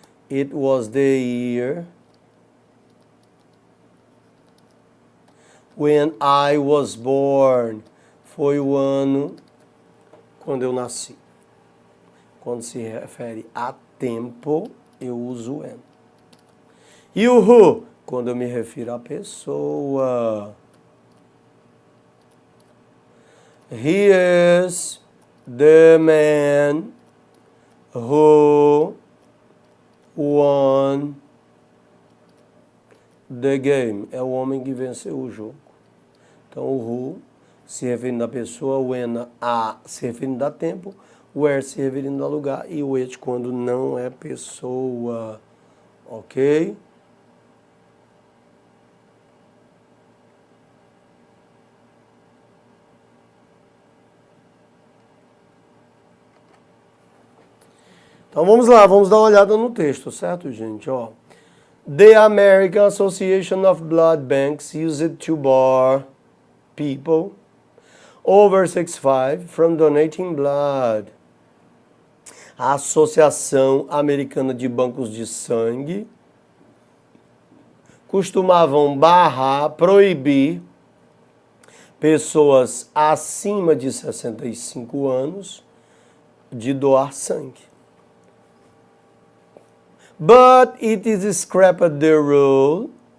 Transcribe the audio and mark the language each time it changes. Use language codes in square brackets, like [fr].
[en] It was the year when I was born. [pt] Foi o ano quando eu nasci. Quando se refere a tempo, eu uso when. E o who? Quando eu me refiro à pessoa. [en] He is the man who won the game. [pt] É o homem que venceu o jogo. Então, o who se referindo à pessoa, when a se referindo a tempo, where se referindo a lugar e o which quando não é pessoa. Ok? Então vamos lá, vamos dar uma olhada no texto, certo, gente? Ó. [en] The American Association of Blood Banks used to bar people over 65 from donating blood. [pt] A Associação Americana de Bancos de Sangue costumavam barrar, proibir pessoas acima de 65 anos de doar sangue. [en] But it is scrapped the rule.